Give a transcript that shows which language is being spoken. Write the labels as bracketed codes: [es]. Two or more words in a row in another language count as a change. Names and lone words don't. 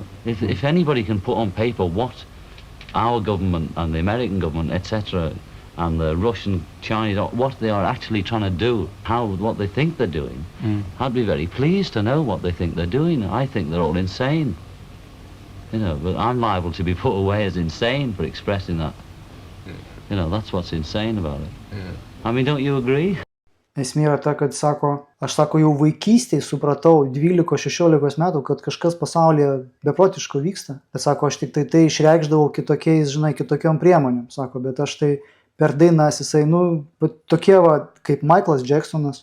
[en] If anybody can put on paper what our government and the American government, etc., and the Russian, Chinese, what they are actually trying to do, what they think they're doing, I'd be very pleased to know what they think they're doing. I think they're all insane. You know, but I'm liable to be put away as insane for expressing that. You know, that's what's insane about it. I mean, don't you agree? [lt] Esmė yra ta, kad sako, aš sako, jau vaikystėje supratau 12-16 metų, kad kažkas pasaulyje beprotiško vyksta. Bet sako, aš tik tai išreikšdavau kitokiais, žinai, kitokiom priemonėm. Sako, bet aš tai per dainas jisai, tokie va, kaip Michaelas Jacksonas.